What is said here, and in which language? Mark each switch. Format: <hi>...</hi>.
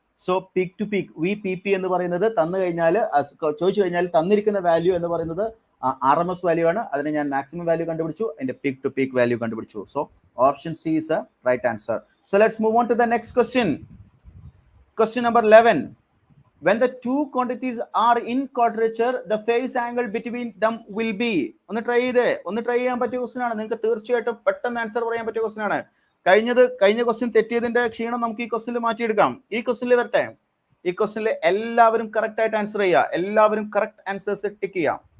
<ml>So peak to peak VPP എന്ന് പറയുന്നത് ചോദിച്ചു കഴിഞ്ഞാൽ തന്നിരിക്കുന്ന വാല്യൂ എന്ന് പറയുന്നത് RMS വാല്യൂ ആണ്. അതിനെ ഞാൻ മാക്സിമം വാല്യൂ കണ്ടുപിടിച്ചു, അതിന്റെ പീക്ക് ടു പീക്ക് വാല്യൂ കണ്ടുപിടിച്ചു.</ml> <en>So option C is a right answer. So let's move on to the next question. Question number 11. When the two quantities are in quadrature, the phase angle between them will be.</en> <ml>ഒന്ന് try ചെയ്യാൻ പറ്റിയ question ആണ്. നിങ്ങൾക്ക് തീർച്ചയായിട്ടും പെട്ടെന്ന് answer പറയാൻ പറ്റിയ question ആണ്. കഴിഞ്ഞ ക്വസ്റ്റ്യൻ തെറ്റിയതിന്റെ ക്ഷീണം നമുക്ക് ഈ ക്വസ്റ്റ്യനിൽ മാറ്റിയെടുക്കാം. ഈ ക്വസ്റ്റ്യനിൽ വരട്ടെ. ഈ ക്വസ്റ്റ്യനിൽ എല്ലാവരും കറക്റ്റ് ആയിട്ട് ആൻസർ ചെയ്യുക. എല്ലാവരും കറക്റ്റ് ആൻസേഴ്സ് ടിക്ക് ചെയ്യാം.</ml>